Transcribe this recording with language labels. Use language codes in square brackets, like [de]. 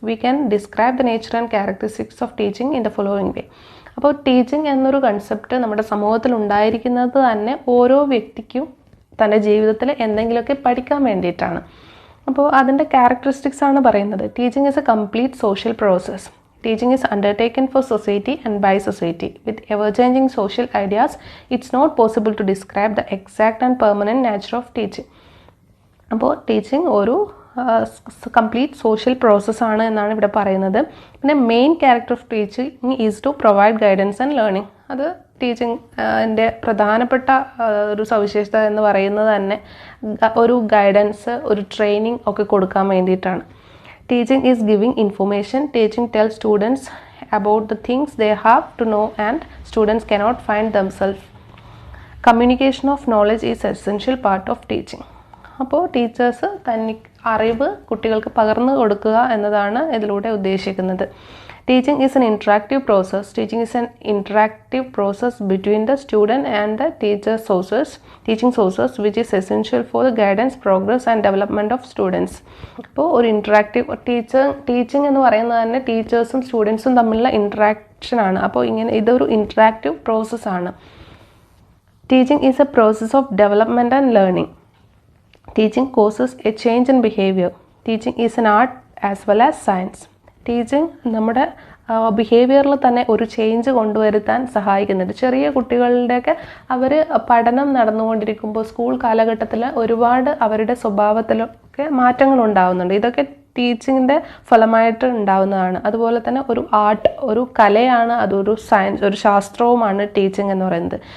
[en] We can describe the nature and characteristics of teaching in the following way. [ml] അപ്പോൾ teaching എന്നൊരു concept നമ്മുടെ സമൂഹത്തിൽ ഉണ്ടായിരിക്കുന്നത് തന്നെ ഓരോ വ്യക്തിക്കും തൻ്റെ ജീവിതത്തിൽ എന്തെങ്കിലുമൊക്കെ പഠിക്കാൻ വേണ്ടിയിട്ടാണ്. അപ്പോൾ അതിൻ്റെ ക്യാരക്ടറിസ്റ്റിക്സ് ആണ് പറയുന്നത്. [en] Teaching is a complete social process. Teaching is undertaken for society and by society. With ever-changing social ideas, it's not possible to describe the exact and permanent nature of teaching. [ml] അപ്പോൾ teaching ഒരു complete social പ്രോസസ്സാണ് എന്നാണ് ഇവിടെ പറയുന്നത്. [en] പിന്നെ main character of teaching is to provide guidance and learning. [ml] അത് ടീച്ചിങ്ങിൻ്റെ പ്രധാനപ്പെട്ട ഒരു സവിശേഷത എന്ന് പറയുന്നത് തന്നെ ഒരു ഗൈഡൻസ്, ഒരു ട്രെയിനിങ് ഒക്കെ കൊടുക്കാൻ വേണ്ടിയിട്ടാണ്. [en] Teaching is giving information. Teaching tells students about the things they have to know and students cannot find themselves. Communication of knowledge is an essential part of teaching. [ml] അപ്പോൾ ടീച്ചേഴ്സ് അറിവ് കുട്ടികൾക്ക് പകർന്നു കൊടുക്കുക എന്നതാണ് ഇതിലൂടെ ഉദ്ദേശിക്കുന്നത്. [en] Teaching is an interactive process. Teaching is an interactive process between the student and the teaching sources which is essential for the guidance, progress and development of students. [ml] അപ്പോൾ ഒരു ഇൻട്രാക്റ്റീവ് ടീച്ചിങ് എന്ന് പറയുന്നത് തന്നെ ടീച്ചേഴ്സും സ്റ്റുഡൻസും തമ്മിലുള്ള ഇൻട്രാക്ഷൻ ആണ്. അപ്പോൾ ഇതൊരു ഇൻട്രാക്റ്റീവ് പ്രോസസ്സാണ്. [en] Teaching is a process of development and learning. Teaching causes a change in behavior. Teaching is an art as well as science. [ml] Teaching നമ്മുടെ ബിഹേവിയറിൽ തന്നെ ഒരു ചേഞ്ച് കൊണ്ടുവരുത്താൻ സഹായിക്കുന്നുണ്ട്. ചെറിയ കുട്ടികളുടെയൊക്കെ അവർ പഠനം നടന്നുകൊണ്ടിരിക്കുമ്പോൾ സ്കൂൾ കാലഘട്ടത്തിൽ ഒരുപാട് അവരുടെ സ്വഭാവത്തിലൊക്കെ മാറ്റങ്ങൾ ഉണ്ടാകുന്നുണ്ട്. ഇതൊക്കെ ടീച്ചിങ്ങിൻ്റെ ഫലമായിട്ട് ഉണ്ടാകുന്നതാണ്. അതുപോലെ തന്നെ ഒരു ആർട്ട്, ഒരു കലയാണ്, അതൊരു സയൻസ്, ഒരു ശാസ്ത്രവുമാണ് ടീച്ചിങ് എന്ന് പറയുന്നത്.